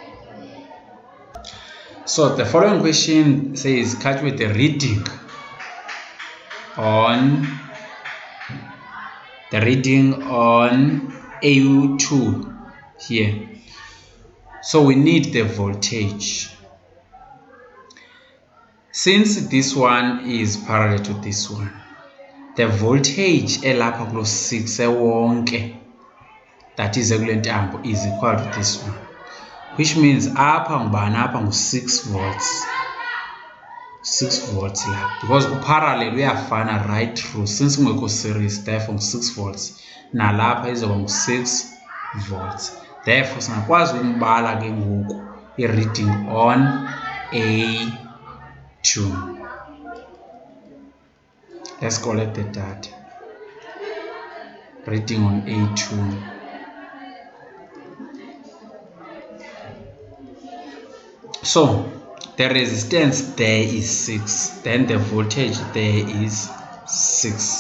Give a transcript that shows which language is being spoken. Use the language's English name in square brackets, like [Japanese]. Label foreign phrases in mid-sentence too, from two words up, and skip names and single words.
[English] So the following question says calculate the reading on AU2 here. So we need the voltage. Since this one is parallel to this one, the voltage [Xhosa] elapha kulo 6 ewonke, [English] that is [Xhosa] ekule ntambo, [English] is equal to this one, which means [Xhosa] apha ngubani? Apha ngu-6 volts. 6 volts lapha, because uparallel uyafana [English] right through, [Xhosa] since kungekho series, [English] therefore 6 volts. [Xhosa] Nalapha izoba ngu-6 volts. Therefore singakwazi ukumbala ke ngoku i- [English] reading on A2. Let's collect the data. Reading on A2. So the resistance there is 6, then the voltage there is 6.